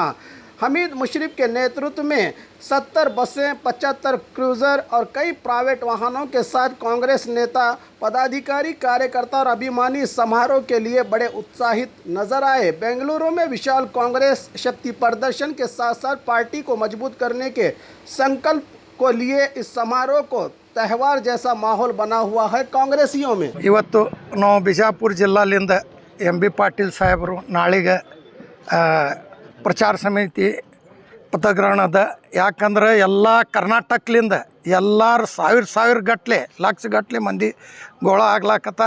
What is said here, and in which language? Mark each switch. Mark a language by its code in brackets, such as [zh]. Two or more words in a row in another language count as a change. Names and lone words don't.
[hi] हमीद मुशर्रफ के नेतृत्व में 70 बसें, 75 क्रूजर और कई प्राइवेट वाहनों के साथ कांग्रेस नेता, पदाधिकारी, कार्यकर्ता और अभिमानी समारोह के लिए बड़े उत्साहित नजर आए। बेंगलुरु में विशाल कांग्रेस शक्ति प्रदर्शन के साथ साथ पार्टी को मजबूत करने के संकल्प को लिए इस समारोह को त्यौहार जैसा माहौल बना हुआ है कांग्रेसियों में। [kn] ಇವತ್ತು ನಾವು ಬಿಜಾಪುರ ಜಿಲ್ಲಾಲಿಂದ ಎಂ.ಬಿ. ಪಾಟೀಲ್ ಸಾಹೇಬರು ನಾಳೆಗೆ ಪ್ರಚಾರ ಸಮಿತಿ ಪದಗ್ರಹಣದ ಯಾಕಂದ್ರೆ ಎಲ್ಲ ಕರ್ನಾಟಕಲಿಂದ ಎಲ್ಲರೂ ಸಾವಿರ ಗಟ್ಟಲೆ ಲಕ್ಷ ಗಟ್ಟಲೆ ಮಂದಿ ಗೋಳ ಆಗ್ಲಾಕತ್ತಾರ।